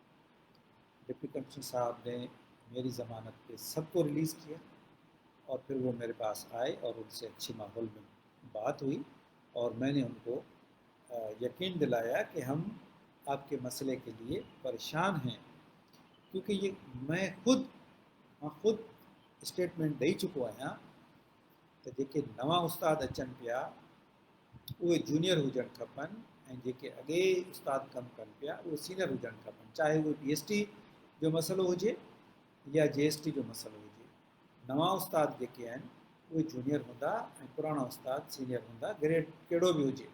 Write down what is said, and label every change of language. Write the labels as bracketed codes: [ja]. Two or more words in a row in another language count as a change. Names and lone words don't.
[ur] ڈپٹی کمشنر صاحب نے میری ضمانت پہ سب کو ریلیز کیا، اور پھر وہ میرے پاس آئے اور ان سے اچھی ماحول میں بات ہوئی، اور میں نے ان کو یقین دلایا کہ ہم آپ کے مسئلے کے لیے پریشان ہیں، کیونکہ یہ میں خود اسٹیٹمنٹ دے چکا ہاں تو [sd] जेके नवा उस्ताद अचनि पिया उहे जूनियर हुजणु खपनि, ऐं जेके अॻे उस्ताद कमु कनि पिया उहे सीनियर हुजणु खपनि, चाहे उहे PhD जो मसइलो हुजे या JST जो मसइलो हुजे। नवा उस्ताद जेके आहिनि उहे जूनियर हूंदा ऐं पुराणा उस्ताद सीनियर हूंदा, ग्रेड कहिड़ो बि हुजे।